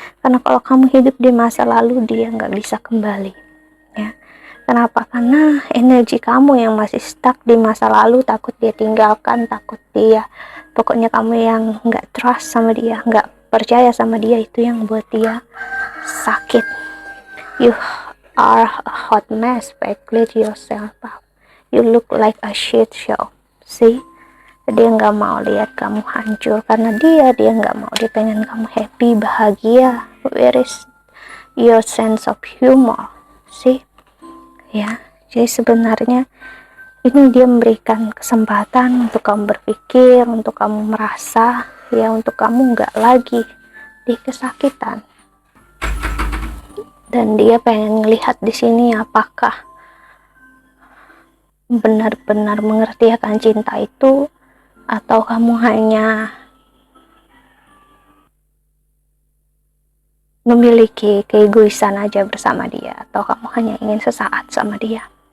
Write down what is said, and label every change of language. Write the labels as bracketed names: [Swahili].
[Indonesian] Karena kalau kamu hidup di masa lalu, dia nggak bisa kembali ya. Kenapa? Karena energi kamu yang masih stuck di masa lalu, takut dia tinggalkan, takut dia, pokoknya kamu yang nggak trust sama dia, nggak percaya sama dia, itu yang buat dia sakit. [English] are a hot mess, but clean yourself up. You look like a shit show. See? [Indonesian] Dia nggak mau lihat kamu hancur karena dia nggak mau, dia pengen kamu happy, bahagia. [English] Where is your sense of humor? See? [Indonesian] Ya, jadi sebenarnya ini dia memberikan kesempatan untuk kamu berpikir, untuk kamu merasa, ya, untuk kamu nggak lagi di kesakitan. Dan dia pengen ngelihat di sini apakah benar-benar mengerti akan cinta itu, atau kamu hanya memiliki keegoisan aja bersama dia, atau kamu hanya ingin sesaat sama dia.